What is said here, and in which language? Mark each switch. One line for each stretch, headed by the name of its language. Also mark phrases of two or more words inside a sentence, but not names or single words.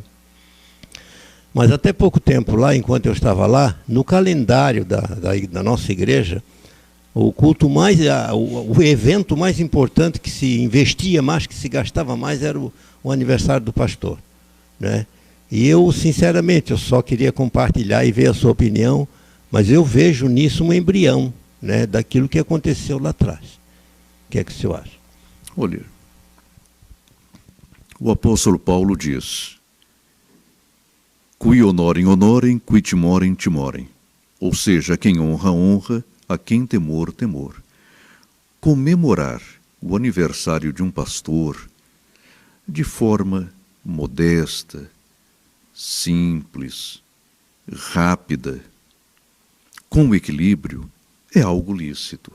Portuguese: Mas até pouco tempo lá, enquanto eu estava lá, no calendário da nossa igreja, o culto o evento mais importante que se investia mais, que se gastava mais, era o aniversário do pastor, né? E eu, sinceramente, eu só queria compartilhar e ver a sua opinião, mas eu vejo nisso um embrião, né, daquilo que aconteceu lá atrás. O que é que o senhor acha? Olha, o apóstolo Paulo diz:
Latin: "Qui honorem, honorem, qui timorem, timorem."
Portuguese: Ou seja, a quem honra, honra, a quem temor, temor. Comemorar o aniversário de um pastor de forma modesta, simples, rápida, com equilíbrio, é algo lícito.